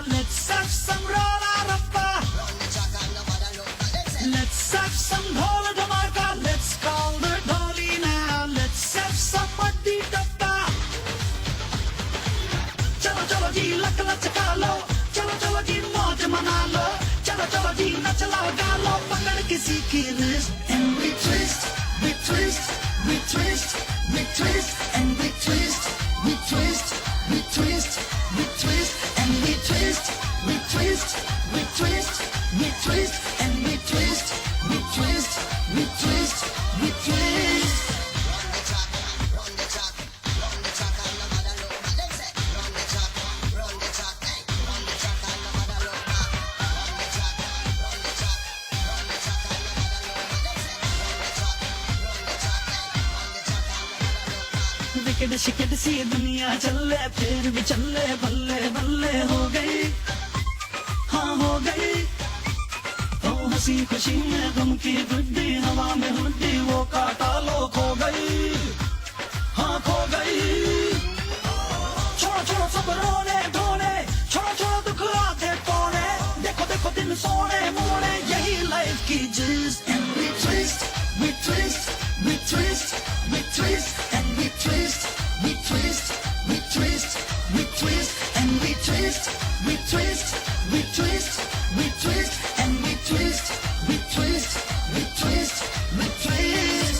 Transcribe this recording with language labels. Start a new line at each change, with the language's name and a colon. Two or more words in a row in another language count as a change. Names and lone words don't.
English: Let's have some roll-a-rappa. Let's have some
Hindi: ढोल धमाका.
English: Let's call the dholi now. Let's have some muddy dabba.
Hindi: चलो चलो जी लक लचका लो. चलो चलो जी मौज मना लो। चलो चलो जी नाच लगा लो. पकड़ किसी की
English: wrist and we twist, we twist, we twist, we twist and we twist, we twist. We twist, we twist, and we twist, we twist, we twist, we twist, and we twist, we twist, we twist, we twist. Run the track, run the track, run the track, and the mother low. Let's say, run the track, run the track, run the track, and the mother low. Run the track, run the track, run the track, and the mother low. Let's say, run the track, run the track, run the track, and the mother low.
Hindi: विकेट शिकेट सी दुनिया चले फिर भी चले बल्ले बल्ले हो गई, हाँ हो गई। ओ हंसी खुशी में गम की गुड्डी हवा में हुड्डी वो काटा लो खो गई, हाँ खो गई। छोड़ो छोड़ो सब रोने धोने, छोड़ो छोड़ो दुख आधे पौने, देखो देखो दिन सोने मोड़े यही लाइफ की जिस्त।
English: And we twist, we twist, we twist, we twist, and we twist, we twist, we twist, we twist, and we twist, we twist, we twist, we twist, and we twist, we twist, we twist, we twist.